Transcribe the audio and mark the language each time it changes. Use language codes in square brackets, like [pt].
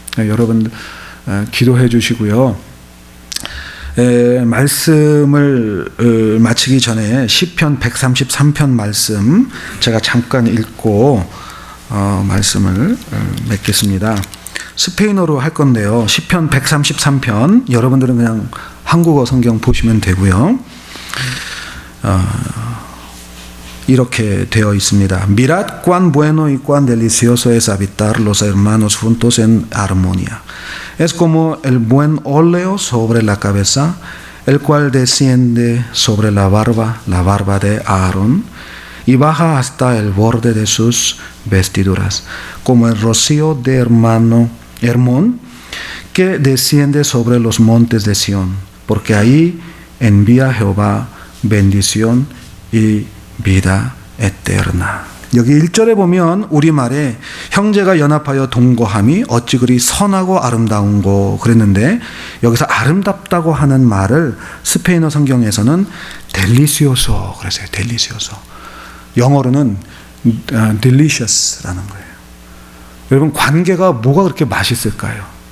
[ko] 여러분 기도해 주시고요. 말씀을 마치기 전에 시편 133편 말씀 제가 잠깐 읽고 말씀을 맺겠습니다. 스페인어로 할 건데요. 시편 133편, 여러분들은 그냥 한국어 성경 보시면 되고요. 이렇게 되어 있습니다. [es] Mirad cuán bueno y cuán delicioso es habitar los hermanos juntos en armonía. Es como el buen óleo sobre la cabeza, el cual desciende sobre la barba de Aarón, y baja hasta el borde de sus vestiduras, como el rocío de Hermón, que desciende sobre los montes de Sión, porque ahí envía Jehová bendición y vida eterna. [ko] 여기 1절에 보면 우리말에 형제가 연합하여 동거함이 어찌 그리 선하고 아름다운고 그랬는데, 여기서 아름답다고 하는 말을 스페인어 성경에서는 델리시오소 그랬어요. 델리시오소. 영어로는 delicious라는 거예요. 여러분, 관계가 뭐가 그렇게 맛있을까요?